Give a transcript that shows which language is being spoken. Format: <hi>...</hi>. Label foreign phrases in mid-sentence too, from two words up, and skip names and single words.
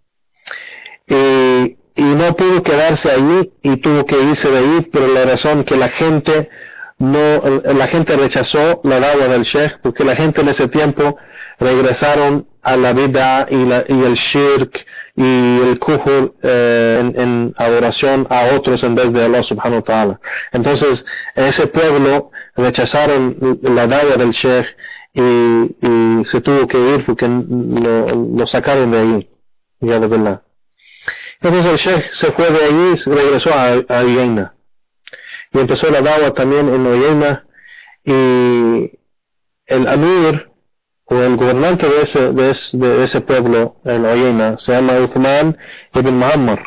<es>Y no pudo quedarse allí y tuvo que irse de ahí por la razón que la gente rechazó la da'wah del Sheikh, porque la gente en ese tiempo regresaron a la bid'ah y el shirk y el kufr en adoración a otros en vez de</es> <ar>الله سبحانه وتعالى.</ar> <es>Entonces ese pueblo rechazaron la da'wah del Sheikh y se tuvo que ir porque lo sacaron de ahí, ya de verdad. Entonces el sheikh se fue de ahí, regresó a Uyayna y empezó la dawa también en Uyayna, y el amir o el gobernante de ese pueblo, en Uyayna, se llama Uthman ibn Muhammad.</es>